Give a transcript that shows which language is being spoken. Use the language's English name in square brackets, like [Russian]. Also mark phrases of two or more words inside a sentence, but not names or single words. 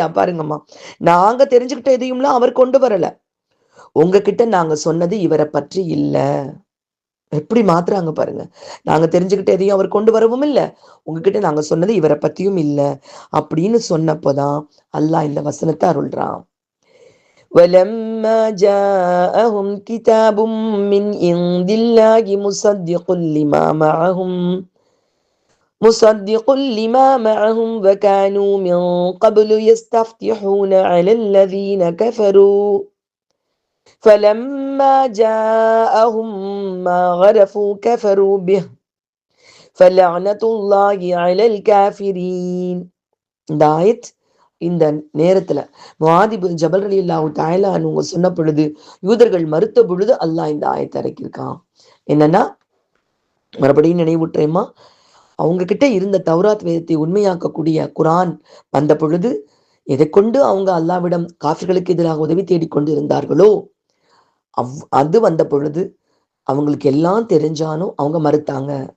[Tamil] பாருங்கம்மா, நாங்க தெரிஞ்சுக்கிட்ட எதையும்லாம் அவர் கொண்டு வரல. உங்ககிட்ட நாங்க சொன்னது இவரை பற்றி இல்ல. எப்படி மாத்துறாங்க பாருங்க. நாங்க தெரிஞ்சுக்கிட்ட எதையும் அவர் கொண்டு வரவும் இல்லை, உங்ககிட்ட நாங்க சொன்னது இவரை பத்தியும் இல்லை அப்படின்னு சொன்னப்போதான் அல்லாஹ் இந்த வசனத்தை அருள்றான். [Arabic] وَلَمَّا جَاءَهُمْ كِتَابٌ مِّنْ عِندِ اللَّهِ مُصَدِّقٌ لِمَا مَعَهُمْ وَكَانُوا مِن قَبْلُ يَسْتَفْتِحُونَ عَلَى الَّذِينَ كَفَرُوا فَلَمَّا جَاءَهُم مَّا عَرَفُوا كَفَرُوا بِهِ فَلَعْنَةُ اللَّهِ عَلَى الْكَافِرِينَ. [Tamil] இந்த ஆயத் இந்த நேரத்துல முஆத் இப்னு ஜபல் [Arabic] رضي الله تعالى عنه [Tamil] சொன்ன பொழுது, யூதர்கள் மறுத்த பொழுது அல்லாஹ் இந்த ஆயத்தை இறக்கியிருக்கான். என்னன்னா, மறுபடியும் நினைவூட்டுறேம்மா, அவங்க கிட்ட இருந்த தௌராத் வேதத்தை உண்மையாக்கக்கூடிய குரான் வந்த பொழுது எதை கொண்டு அவங்க அல்லாவிடம் காஃபிர்களுக்கு எதிராக உதவி தேடிக்கொண்டு இருந்தார்களோ அது வந்த பொழுது அவங்களுக்கு எல்லாம் தெரிஞ்சாலும் அவங்க மறுத்தாங்க.